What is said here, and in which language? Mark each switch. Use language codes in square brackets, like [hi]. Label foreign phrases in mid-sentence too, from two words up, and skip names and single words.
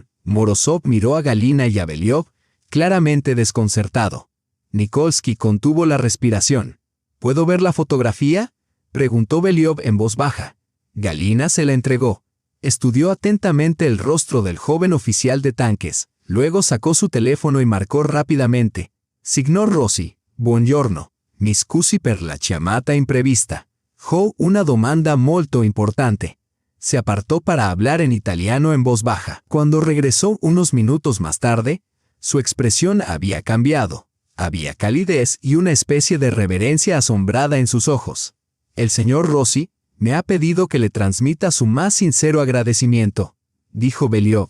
[es] Morozov miró a Galina y a Beliov, claramente desconcertado. Nikolsky contuvo la respiración. ¿Puedo ver la fotografía?, preguntó Beliov en voz baja. Galina se la entregó. Estudió atentamente el rostro del joven oficial de tanques. Luego sacó su teléfono y marcó rápidamente. [it] Signor Rossi, buongiorno. Mi scusi per la chiamata imprevista. Ho una domanda molto importante. [es] Se apartó para hablar en italiano en voz baja. Cuando regresó unos minutos más tarde, su expresión había cambiado. Había calidez y una especie de reverencia asombrada en sus ojos. El señor Rossi me ha pedido que le transmita su más sincero agradecimiento, dijo Beliov.